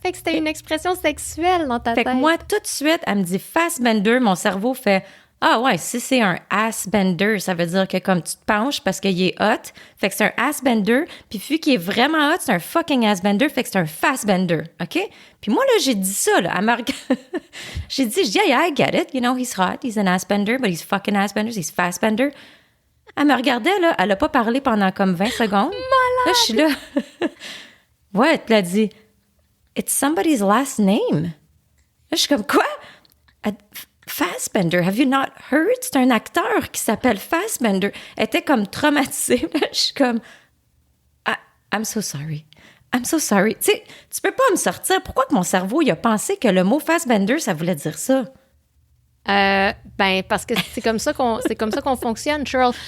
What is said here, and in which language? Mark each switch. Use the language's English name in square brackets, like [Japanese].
[French] Fait que c'était une expression sexuelle dans ta tête. Fait que moi, tout de suite, elle me dit Fassbender, mon cerveau fait ah ouais, si c'est un ass-bender, ça veut dire que comme tu te penches parce qu'il est hot, fait que c'est un ass-bender, puis vu qu'il est vraiment hot, c'est un fucking ass-bender, fait que c'est un fast-bender, OK? Puis moi, là, j'ai dit ça, là, j'ai dit, [English] yeah, I get it, you know, he's hot, he's an ass-bender, but he's fucking ass-bender, he's fast-bender. [French] Elle me regardait, là, elle a pas parlé pendant comme 20 secondes. Malade! Là, je suis là. Ouais, elle a dit, [English] it's somebody's last name. [French] Là, je suis comme, quoi? [English] Fassbender, have you not heard? [French] C'est un acteur qui s'appelle Fassbender. Elle était comme traumatisée. Je suis comme, [English] I'm so sorry. I'm so sorry. [French] Tu sais, tu peux pas me sortir. Pourquoi que mon cerveau, il a pensé que le mot Fassbender, ça voulait dire ça? Ben, parce que c'est comme ça qu'on fonctionne, Cheryl.